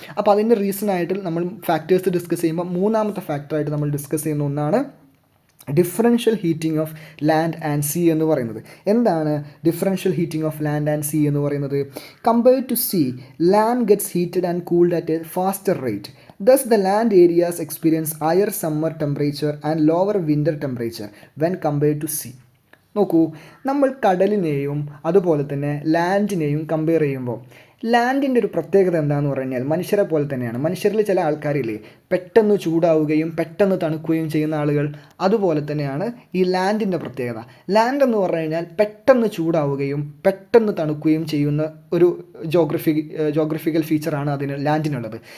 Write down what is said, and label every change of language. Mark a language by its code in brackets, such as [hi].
[ml] അപ്പോൾ അതിൻ്റെ റീസണായിട്ട് നമ്മൾ ഫാക്ടേഴ്സ് ഡിസ്കസ് ചെയ്യുമ്പോൾ മൂന്നാമത്തെ ഫാക്ടറായിട്ട് നമ്മൾ ഡിസ്കസ് ചെയ്യുന്ന ഒന്നാണ് differential heating of land and see എന്ന് പറയുന്നത്. [en] എന്താണ് differential heating of land and sea [ml] എന്ന് പറയുന്നത്? [en] Compared to sea, land gets heated and cooled at a faster rate. Thus, the land areas experience higher summer temperature and lower winter temperature when compared to sea. [ml] നോക്കൂ, നമ്മൾ കടലിനെയും അതുപോലെ തന്നെ ലാൻഡിനെയും compare ചെയ്യുമ്പോൾ ലാൻഡിൻ്റെ ഒരു പ്രത്യേകത എന്താണെന്ന് പറഞ്ഞു കഴിഞ്ഞാൽ മനുഷ്യരെ പോലെ തന്നെയാണ്. മനുഷ്യരിൽ ചില ആൾക്കാരില്ലേ പെട്ടെന്ന് ചൂടാവുകയും പെട്ടെന്ന് തണുക്കുകയും ചെയ്യുന്ന ആളുകൾ, അതുപോലെ തന്നെയാണ് ഈ ലാൻഡിൻ്റെ പ്രത്യേകത. ലാൻഡ് എന്ന് പറഞ്ഞു കഴിഞ്ഞാൽ പെട്ടെന്ന് ചൂടാവുകയും പെട്ടെന്ന് തണുക്കുകയും ചെയ്യുന്ന ഒരു ജോഗ്രഫിക്കൽ ഫീച്ചറാണ് അതിന് ലാൻഡിനുള്ളത്.